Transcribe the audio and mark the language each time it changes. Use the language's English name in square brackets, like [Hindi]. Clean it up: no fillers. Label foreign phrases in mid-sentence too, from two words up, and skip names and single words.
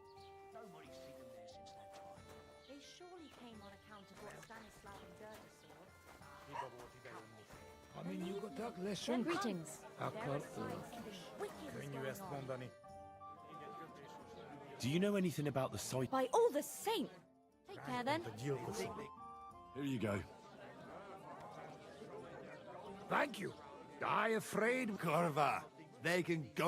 [English] Nobody's seen them there since that time. They surely came on account of what Stanislav and Gerda saw. [Hungarian] Hiba volt idejönni. Ha mi nyugodtak leszünk, [English] Greetings. [Hungarian] akkor [English] There are [Hungarian] ők [English] signs [Hungarian] is. [English] something wicked is [Hungarian] Könnyű [English] going [Hungarian] ezt [English] on. [Hungarian] mondani. [English] Do you know anything about the site? By all the saints! Take care then. [Hungarian] A gyilkosok. [English] Here you go. Thank you. I afraid... Corva, they can go...